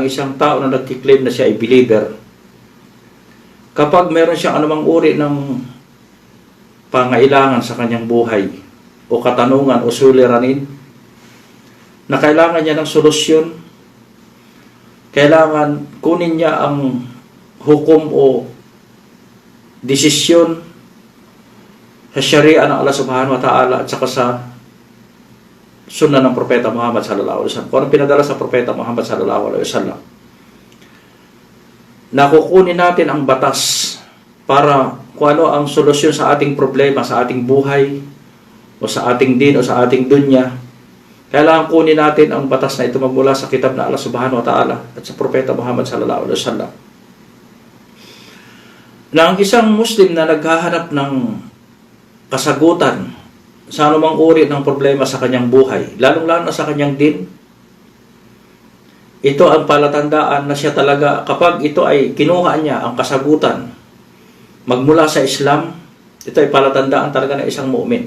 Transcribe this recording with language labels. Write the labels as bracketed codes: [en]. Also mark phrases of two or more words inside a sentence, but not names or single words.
[tl] isang tao na nagkiklaim na siya ay believer, kapag meron siyang anumang uri ng pangailangan sa kanyang buhay o katanungan o suliranin na kailangan niya ng solusyon, kailangan kunin niya ang hukom o desisyon sa Sharia ng Allah [ar] سبحانه وتعالى [tl] at saka sa sunnah ng Propeta Muhammad [ar] صلى الله عليه وسلم. [tl] Kung anong pinadala sa Propeta Muhammad [ar] صلى الله عليه وسلم, [tl] nakukunin natin ang batas para kung ano ang solusyon sa ating problema, sa ating buhay o sa ating din o sa ating dunya. Kailangan kunin natin ang batas na ito magmula sa kitab na Allah [ar] سبحانه وتعالى [tl] at sa Propeta Muhammad [ar] صلى الله عليه وسلم. [tl] Na ang isang Muslim na naghahanap ng kasagutan sa anumang uri ng problema sa kanyang buhay, lalong-lalo na sa kanyang din, ito ang palatandaan na siya talaga, kapag ito ay kinuha niya ang kasagutan magmula sa Islam, ito ay palatandaan talaga ng isang mu'min.